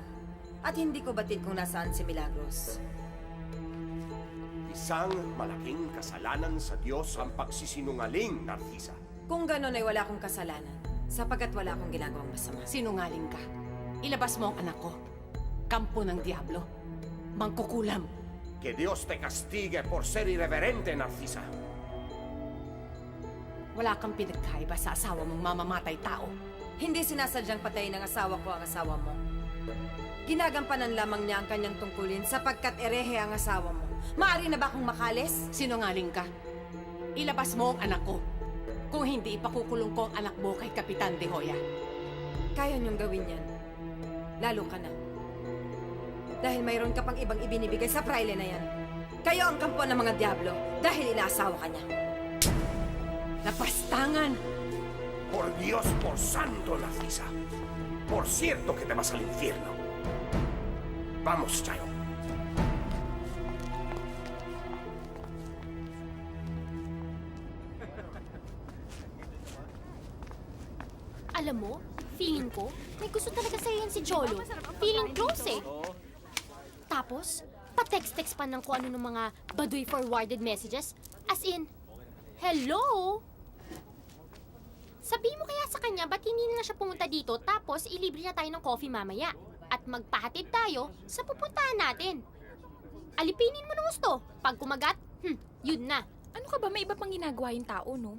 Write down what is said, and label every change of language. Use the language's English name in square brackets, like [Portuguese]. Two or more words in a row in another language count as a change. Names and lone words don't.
[Filipino] At hindi ko batid kung nasaan si Milagros. Isang malaking kasalanan sa Diyos ang pagsisinungaling, Narcisa. Kung gano'n ay wala akong kasalanan, sapagkat wala akong ginagawang masama. Sinungaling ka. Ilabas mo ang anak ko. Kampo ng Diablo. Mangkukulam. [Spanish] Que Dios te castigue por ser irreverente, Narcisa. [Filipino] Wala kang pinagkaiba sa asawa mong mamamatay tao. Hindi sinasadyang patayin ng asawa ko ang asawa mo. Ginagampanan lamang niya ang kanyang tungkulin sapagkat erehe ang asawa mo. Maaari na ba akong makalis? Sinungaling ka. Ilabas mo ang anak ko. Kung hindi, ipakukulong ko ang anak mo kay Kapitan De Hoya. Kaya niyong gawin yan. Lalo ka na. Dahil mayroon ka pang ibang ibinibigay sa praile na yan. Kayo ang kampo ng mga diablo dahil inaasawa ka niya. Napastangan! [Spanish] Por Dios, por santo, Narcisa. Por cierto que te vas al infierno. Vamos, Chayo. [Filipino] Alam mo, feeling ko, may gusto talaga sa'yo yan si Cholo. [English] Feeling close eh. [Filipino] Tapos, pa-text-text pa ng kung ano ng mga baduy [English] forwarded messages. As in, hello? [Filipino] Sabihin mo kaya sa kanya, ba't hindi na siya pumunta dito tapos ilibre niya tayo ng coffee mamaya? At magpahatid tayo sa pupuntahan natin. Alipinin mo ng gusto. Pag kumagat, yun na. Ano ka ba? May iba pang ginagawa yung tao, no?